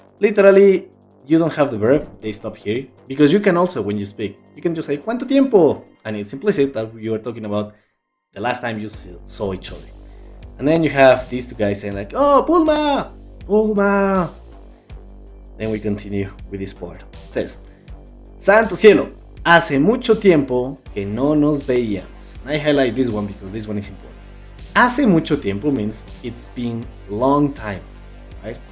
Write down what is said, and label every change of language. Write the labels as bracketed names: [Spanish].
[English] Literally, you don't have the verb, they stop here, because you can also, when you speak, you can just say, [Spanish] ¿cuánto tiempo? [English] And it's implicit that you are talking about the last time you saw each other. And then you have these two guys saying like, oh, Bulma! Bulma! Then we continue with this part. It says, [Spanish] Santo cielo, hace mucho tiempo que no nos veíamos. [English] And I highlight this one because this one is important. [Spanish] Hace mucho tiempo [English] means it's been a long time, right?